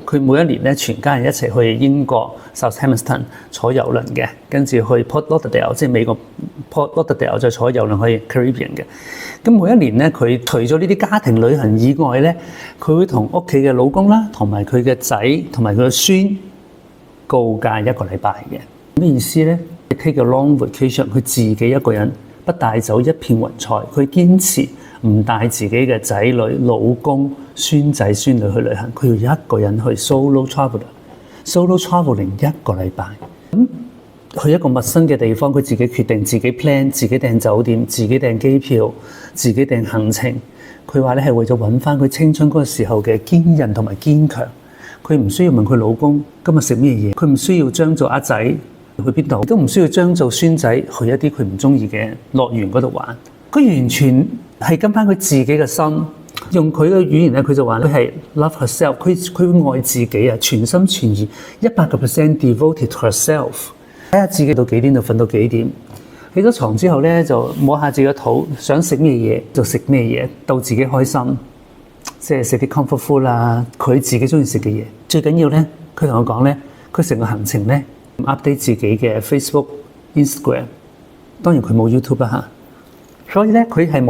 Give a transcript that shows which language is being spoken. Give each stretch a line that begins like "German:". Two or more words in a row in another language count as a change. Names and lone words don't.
Cantonese: 佢每一年咧，全家人一齊去英國 Southampton 坐郵輪嘅，跟住去 Port Lauderdale， 即係美國 Port Lauderdale 再坐郵輪去 Caribbean 嘅。咁每一年咧，佢除咗呢啲家庭旅行以外咧，佢會同屋企嘅老公啦，同埋佢嘅仔同埋佢嘅孫告假1個禮拜嘅。咩意思咧 ？
English: Take a long vacation，
Cantonese: 佢自己一個人不帶走一片雲彩，佢堅持唔帶自己嘅仔女、老公、孫仔、孫女去旅行，佢要一個人去
English: solo traveling
Cantonese: 1個禮拜。咁去一個陌生嘅地方，佢自己決定、自己 plan、自己訂酒店、自己訂機票、自己訂行程。佢話咧係為咗揾翻佢青春嗰個時候嘅堅韌同埋堅強。佢唔需要問佢老公今日食咩嘢，佢唔需要將做阿仔去邊度，都唔需要將做孫仔去一啲佢唔中意嘅樂園嗰度玩。佢完全係跟翻佢自己嘅心，用佢嘅語言咧，佢就話佢係
English: love herself，
Cantonese: 佢會愛自己啊，全心全意
English: 100% devoted to herself。
Cantonese: 睇下自己到幾點就瞓到幾點，起咗床之後咧就摸下自己嘅肚，想食咩嘢就食咩嘢，到自己開心，即係食啲
English: comfort food
Cantonese: 啦，佢自己中意食嘅嘢。最緊要咧，佢同我講咧，佢成個行程咧。update 自己嘅 Facebook、Instagram， 當然佢冇 YouTube 啦嚇，所以咧佢係